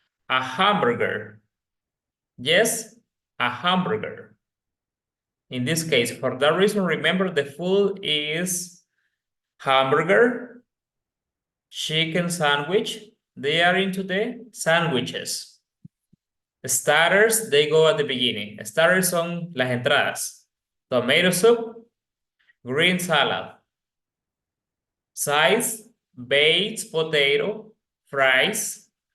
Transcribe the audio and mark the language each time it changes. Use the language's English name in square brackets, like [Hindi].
[English] A hamburger. Yes, a hamburger. In this case, for that reason, remember the food is hamburger, chicken sandwich. They are into the sandwiches. Starters, they go at the beginning. [Spanish] Starters son las entradas. [English] Tomato soup, green salad. Sides, baked potato, fries.